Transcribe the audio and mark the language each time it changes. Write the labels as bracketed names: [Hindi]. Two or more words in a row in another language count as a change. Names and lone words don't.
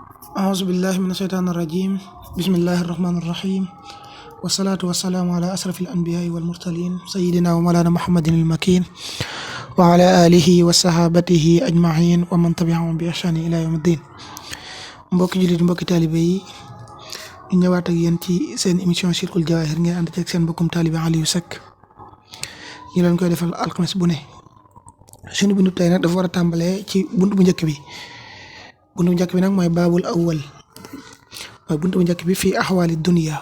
[Arabic] أعوذ بالله من الشيطان الرجيم بسم الله الرحمن الرحيم والصلاة والسلام على أشرف الأنبياء والمرسلين سيدنا ومولانا محمد المكين وعلى آله وصحابته أجمعين ومن تبعهم بإحسان إلى يوم الدين. [Wolof] mbokki jullit mbokki taalibe yi ñu ñëwaat ak yéen ci seen émission Silkul Jawaahir ngeen ànd ci ak seen mbokkum taalibe Aliou Seck ñu leen koy defal alxames bu ne. suñu bindu tey nag dafa war a tàmbalee ci buntu bu njëkk bi. buntu bu njëkk bi nag mooy [Arabic] باب الأول [Wolof] mooy buntu bu njëkk bi fii [Arabic] أحوال الدنيا.